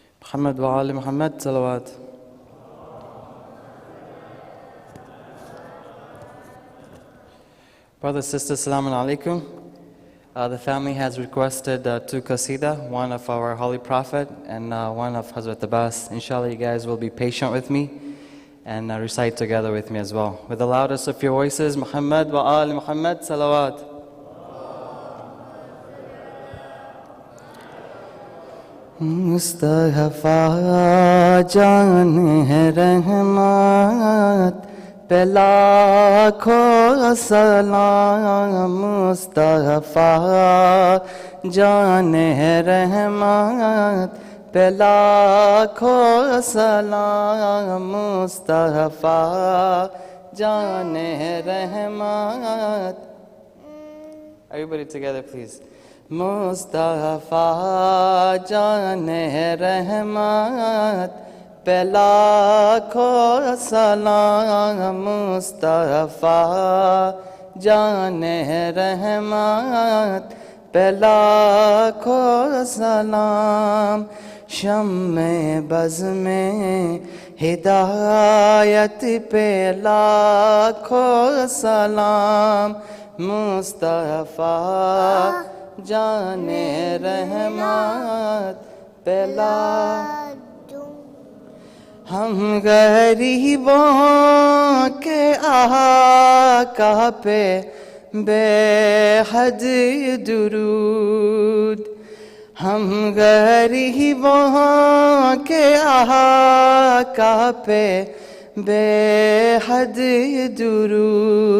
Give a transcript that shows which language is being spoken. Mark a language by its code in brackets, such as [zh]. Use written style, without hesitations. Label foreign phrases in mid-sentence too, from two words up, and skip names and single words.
[ar] محمد وآل محمد صلوات. [en] Brothers, sisters, [ar] السلام علیکم. [en] The family has requested two qasida, one of our Holy Prophet and one of Hazrat Abbas. Inshallah, you guys will be patient with me and recite together with me as well. With the loudest of your voices, [ar] محمد وآل محمد صلوات. [ur] مصطفیٰ جان ہے رحمت پہ لاکھوں سلام. مصطفیٰ جان ہے رحمت پہ لاکھوں سلام. مصطفیٰ جان ہے رحمت. [en] Everybody together, please. [ur] مصطفیٰ جان ہے رحمت پہ لاکھوں سلام. مصطفیٰ جان ہے رحمت پہ لاکھوں سلام. شامِ باز میں ہدایت پہ لاکھوں سلام. مصطفیٰ جانِ رحمت پہ لاکھوں. ہم غریبوں کے آقا پہ بے حد درود. ہم غریبوں کے آقا پہ بے حد درود.